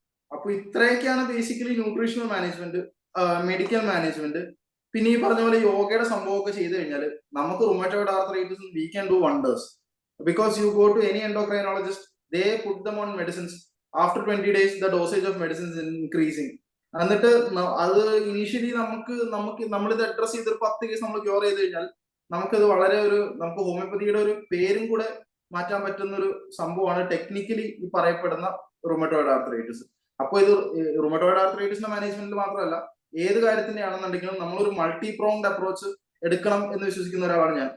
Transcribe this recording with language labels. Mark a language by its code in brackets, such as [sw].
[ml] അപ്പൊ ഇത്രയൊക്കെയാണ് basically nutritional management, medical management. പിന്നെ ഈ പറഞ്ഞ പോലെ യോഗയുടെ സംഭവമൊക്കെ ചെയ്തു കഴിഞ്ഞാൽ നമുക്ക് rheumatoid arthritis [en] We can do wonders. Because you go to any endocrinologist, they put them on medicines. After 20 days, the dosage of medicines is increasing. [ml] എന്നിട്ട് അത് ഇനീഷ്യലി നമ്മളിത് അഡ്രസ് ചെയ്തൊരു 10 കേസ് നമ്മൾ ക്യൂർ ചെയ്ത് കഴിഞ്ഞാൽ നമുക്കത് വളരെ നമുക്ക് ഹോമിയോപ്പതിയുടെ ഒരു പേരും കൂടെ മാറ്റാൻ പറ്റുന്ന ഒരു സംഭവമാണ് ടെക്നിക്കലി ഈ പറയപ്പെടുന്ന റുമറ്റോയിഡ് ആർത്രൈറ്റിസ്. അപ്പോൾ ഇത് റുമറ്റോയിഡ് ആർത്രൈറ്റിസിന്റെ മാനേജ്മെന്റിൽ മാത്രമല്ല ഏത് കാര്യത്തിന്റെ ആണെന്നുണ്ടെങ്കിലും നമ്മളൊരു [en] multi pronged approach [ml] എടുക്കണം എന്ന് വിശ്വസിക്കുന്ന ഒരാളാണ് ഞാൻ.